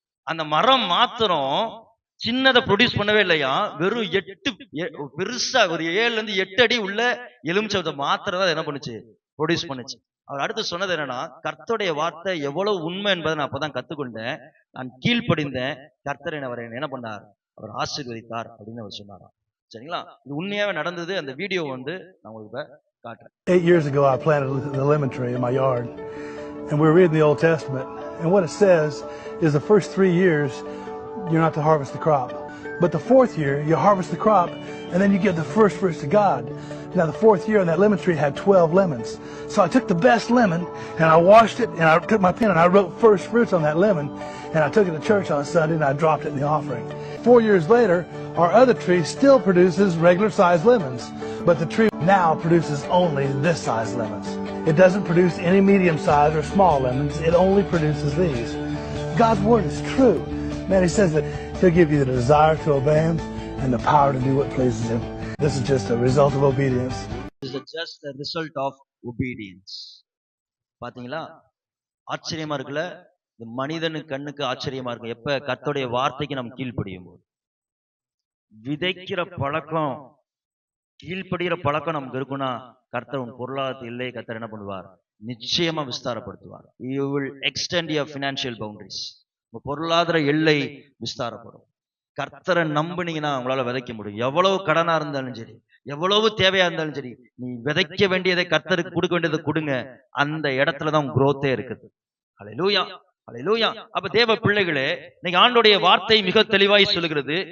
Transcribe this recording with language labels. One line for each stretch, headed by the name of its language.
Tamil: அந்த மரம் மாத்திரம் சின்னதை ப்ரொடியூஸ் பண்ணவே இல்லையா, வெறும் 8 பெருசா ஒரு 7ல இருந்து 8 அடி உள்ள எலுமிச்சம்பழத்தை மாத்திரம் தான் என்ன பண்ணுச்சு? ப்ரொடியூஸ் பண்ணுச்சு. அவர் அடுத்து சொன்னது என்னன்னா, கர்த்தருடைய வார்த்தை எவ்வளவு உண்மை என்பதை நான் அப்பதான் கத்துக்கொண்டேன். நான் கீழ்ப்படிந்தேன். கர்த்தர் அவரை என்ன பண்ணார்? அவர் ஆசீர்வதித்தார் அப்படின்னு அவர் சொன்னாராம். சரிங்களா? இது உண்மையாவே நடந்தது. அந்த வீடியோ வந்து நான் உங்களுக்கு காட்டுறேன்.
English: 8 years ago I planted the lemon tree in my yard, and we were reading the Old Testament, and what it says is the first 3 years you're not to harvest the crop, but the 4th year you harvest the crop and then you give the first fruits to God. Now the 4th year on that lemon tree had 12 lemons. So I took the best lemon and I washed it, and I took my pen and I wrote first fruits on that lemon, and I took it to church on Sunday and I dropped it in the offering. 4 years later, our other tree still produces regular sized lemons, but the tree now produces only this size lemons. It doesn't produce any medium size or small lemons. It only produces these. God's word is true. Man, he says that he'll give you the desire to obey him and the power to do what pleases him. This is just a result of obedience. This is just a result of obedience.
Tamil: பாத்தீங்களா? ஆச்சரியமா இருக்குல்ல? இந்த மனிதனுக்கு கண்ணுக்கு ஆச்சரியமா இருக்கு. எப்ப கர்த்தருடைய வார்த்தைக்கு நம்ம கீழ்ப்படியும் போது. விதைக்கிற பழக்கம், கீழ்ப்படுகிற பழக்கம் நமக்கு இருக்குன்னா கர்த்தர் உன் பொருளாதார எல்லை கர்த்தர் என்ன பண்ணுவார்? நிச்சயமா விஸ்தாரப்படுத்துவார்.
English: You will extend your financial boundaries.
Tamil: உங்க பொருளாதார எல்லை விஸ்தாரப்படும். கர்த்தரை நம்புனீங்கன்னா உங்களால விதைக்க முடியும். எவ்வளவு கடனா இருந்தாலும் சரி, எவ்வளவு தேவையா இருந்தாலும் சரி, நீ விதைக்க வேண்டியதை கர்த்தருக்கு கொடுக்க வேண்டியதை கொடுங்க. அந்த இடத்துலதான் குரோத்தே இருக்குது. அல்லேலூயா, அல்லேலூயா. அப்ப தேவ பிள்ளைகளே, இன்னைக்கு ஆண்டோடைய வார்த்தை மிக தெளிவாய் சொல்லுகிறது.